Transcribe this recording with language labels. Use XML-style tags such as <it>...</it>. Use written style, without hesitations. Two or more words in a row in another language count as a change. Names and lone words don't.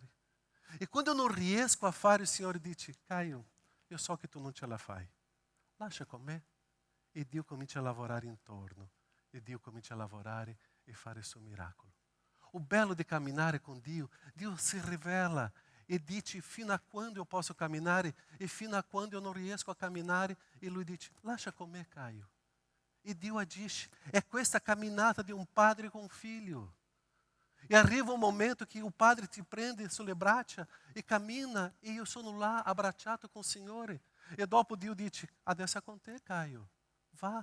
<it>E quando eu non riesco a fare, il Signore dice: Caio, io so che tu non ce la fai. Lascia con me. E Dio comincia a lavorare intorno. E Dio comincia a lavorare e fare il suo miracolo. O bello di camminare con Dio, Dio si rivela e dice fino a quando eu posso camminare e fino a quando</it> <pt>eu não</pt> <it>riesco a camminare. E Lui dice: lascia con me, Caio. E Dio agisce. È questa camminata di un padre con un figlio. E arriva un momento che o padre ti prende sulle braccia e cammina, e io sono là abbracciato con il Signore. E dopo Dio dice: adesso è con te, Caio, va.</it>